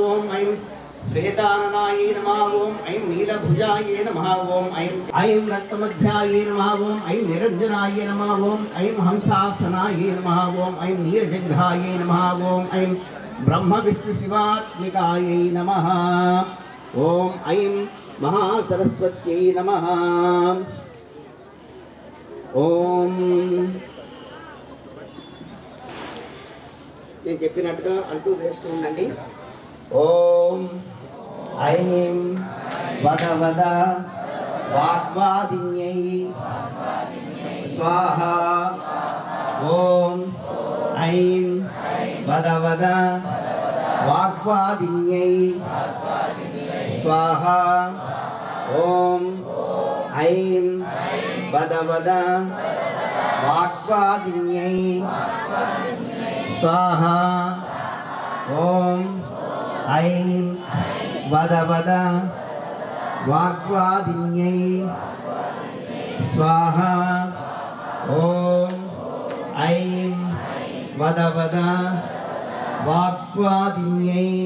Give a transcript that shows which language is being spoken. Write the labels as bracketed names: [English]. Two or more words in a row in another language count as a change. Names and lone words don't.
[Sanskrit] ओम ऐं श्वेताननायै नमः ओम ऐं नीलभुजायै नमः ओम ऐं रक्तमध्यायै नमः ओम ऐं निरञ्जनायै नमः ओम ऐं हंसासनायै नमः ओम ऐं नीलजङ्घायै नमः ओम ऐं ब्रह्मविष्णुशिवात्मिकायै नमः ओम ऐं महासरस्वत्यै नमः ओम [Telugu] నేను చెప్పినట్టుగా అంటూ వేస్తూ ఉండండి. [Sanskrit] ఓం ఐం వద వద వాగ్వాదిన్యై స్వాహ ఓం ఐం వద వద వాగ్వాదిన్యై స్వాహ ఓం ఐం వద వద వాగ్వాదిన్యై स्वाहा ओम ऐं वद वद वाग्वादिन्यै स्वाहा ओम ऐं वद वद वाग्वादिन्यै